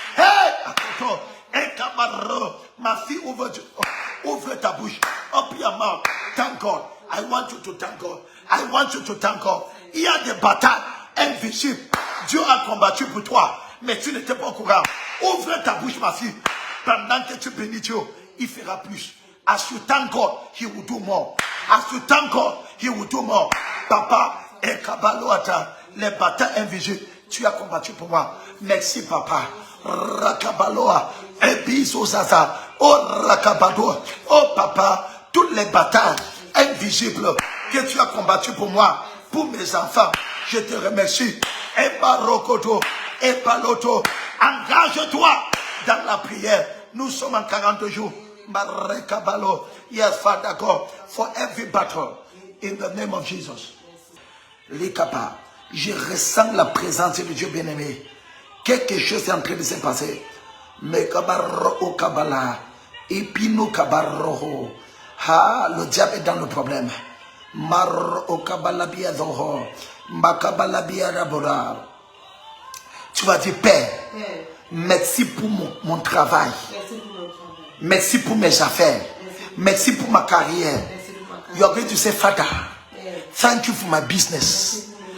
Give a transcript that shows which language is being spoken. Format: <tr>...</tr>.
<fr>Hey, Akoto, et Kamaro, ma fille, ouvre ta bouche,</fr> <en>open your mouth, thank God. I want you to thank God. I want you to thank God.</en> <fr>Il y a des batailles invisibles. Dieu a combattu pour toi, mais tu n'étais pas au courant. Ouvre ta bouche, ma fille. Pendant que tu bénis Dieu, il fera plus.</fr> <en>As you thank God, He will do more. As you thank God, He will do more.</en> <fr>Papa, et Kabaloata, les batailles invisibles, tu as combattu pour moi. Merci, Papa. Rakabaloa, et Bizozaza, oh Rakabado, oh Papa, toutes les batailles invisibles que tu as combattu pour moi, pour mes enfants, je te remercie. Et Barokoto, et Paloto, engage-toi dans la prière. Nous sommes en 40 jours.</fr> <en>Marekabalo, yes, Father God, for every battle, in the name of Jesus.</en> <fr>Likapa, je ressens la présence de Dieu bien-aimé. Quelque chose est en train de se passer. Mais Kabaro o Kabala, Epino Kabaro, ha, le diable est dans le problème. Mar o Kabala biadoho, Makabala biadabora. Tu vas dire, Père, Merci pour mon travail. Merci pour mes affaires. Merci pour ma carrière.</fr> <en>You are going to say, Father, thank you for my business.</en>